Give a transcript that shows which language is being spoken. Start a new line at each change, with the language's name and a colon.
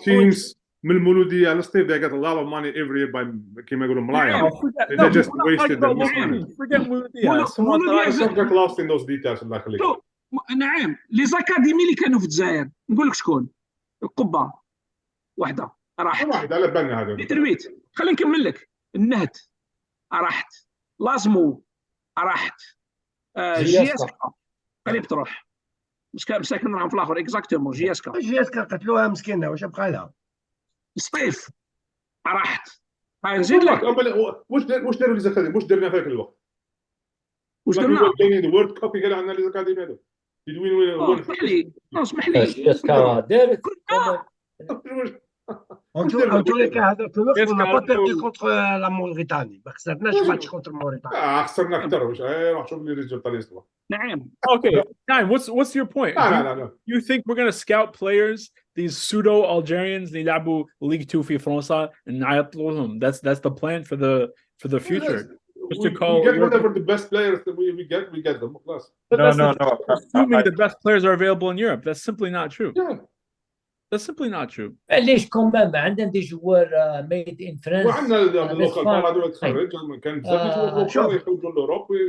English: teams
Arabic: من المولودية على الصيف
English: they get a lot of money every year by
Arabic: كيما يقولوا ملايين.
English: They just wasted their money. Forget Some get lost in those details.
Arabic: الله يخليك. نعم، لي زاكاديمي اللي كانوا في الجزائر نقول لك شكون. القبة واحدة راحت. واحدة على بالنا هذا. بترويت. خلينا نكمل لك. النهد راحت. لازمو راحت. جياسكا قريب تروح. مساكن راهم في الاخر اكزاكتومون. جياسكا قتلوها مسكينه، واش بقى لها؟ الصيف راحت. هاي نزيد لك. واش داروا لي زاكاديمي؟ واش درنا في ذاك الوقت؟ واش درنا؟ الورد كاب قال عندنا لي زاكاديمي هذو. اسمح لي. اسمح لي. جياسكا دارت.
French: En tous les cas,
Arabic: هذاك الوقت
French: on n'a pas perdu contre la Mauritanie.
Arabic: ما خسرناش ماتش
French: contre Mauritanie.
Arabic: خسرنا اكثر. روح شوف لي ريزولتا اللي صار. نعم.
English: Okay, Naim, what's your point? No. You think we're going to scout players, these pseudo Algerians,
Arabic: اللي يلعبوا
English: League 2
Arabic: في فرنسا نعيط لهم?
English: That's the plan for the future. We get whatever the best players that we get them. But No. Assuming the best players are available in Europe, that's simply not true. Yeah. That's simply not true.
Arabic: ليش كمان عندنا دي جوار ميد ان فرنسا وعندنا اللوكال هذول تخرج كان بزاف يخرجوا لاوروب.